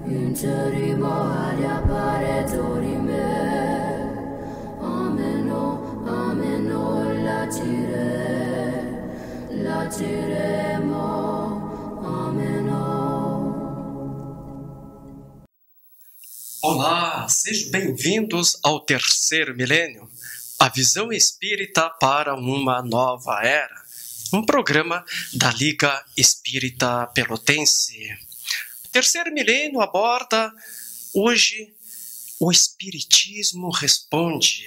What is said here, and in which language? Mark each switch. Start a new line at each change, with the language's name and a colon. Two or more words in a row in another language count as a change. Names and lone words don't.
Portuguese: Intrimo ad appare dorime, ameno, ameno, latiremo, ameno. Olá, sejam bem-vindos ao terceiro milênio, a visão espírita para uma nova era, um programa da Liga Espírita Pelotense. O terceiro milênio aborda hoje o Espiritismo Responde.